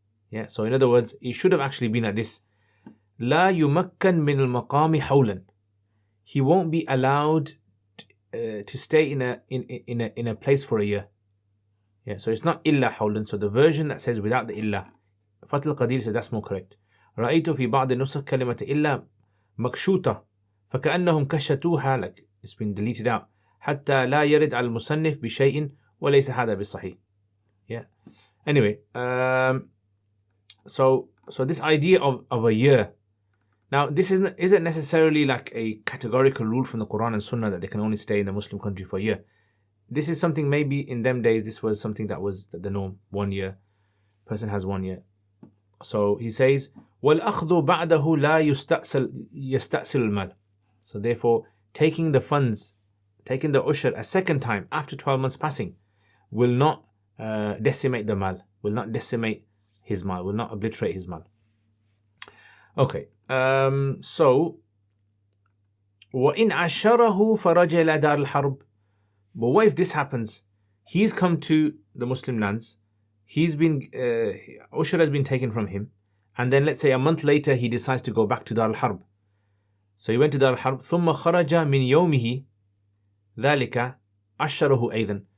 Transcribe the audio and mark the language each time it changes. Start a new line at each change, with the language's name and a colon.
English: Yeah, so in other words, it should have actually been like this.
Arabic: لا يمكن من المقام حولا.
English: He won't be allowed to stay in a place for a year. Yeah, so it's not
Arabic: إلا حولا.
English: So the version that says without the إلا, Fath al-Qadir says that's more correct.
Arabic: رأيت في بعض النسخ كلمة إلا مكشوطة فكأنهم كشتوها,
English: like it's been deleted out.
Arabic: حتى لا يرد على المصنف بشيء وليس هذا بالصحيح.
English: Yeah. Anyway, so this idea of a year. Now, this isn't necessarily like a categorical rule from the Quran and Sunnah that they can only stay in the Muslim country for a year. This is something, maybe in them days, this was something that was the norm. 1 year. Person has 1 year. So he says,
Arabic: وَالْأَخْذُ بَعْدَهُ لَا يَسْتَأْصِلُ الْمَالِ.
English: So therefore, taking the funds, taking the ushr a second time after 12 months passing will not decimate the mal, will not decimate his mal, will not obliterate his mal. Okay, so
Arabic: وَإِنْ عَشَّرَهُ فَرَجَ إِلَى دَارِ الْحَرْبِ.
English: But what if this happens? He's come to the Muslim lands, he's been, ushr has been taken from him, and then let's say a month later he decides to go back to Dar al-Harb. So he went to Dar al-Harb,
Arabic: ثُمَّ خَرَجَ مِنْ يَوْمِهِ ذَلِكَ عَشَّرَهُ أَيْضًا.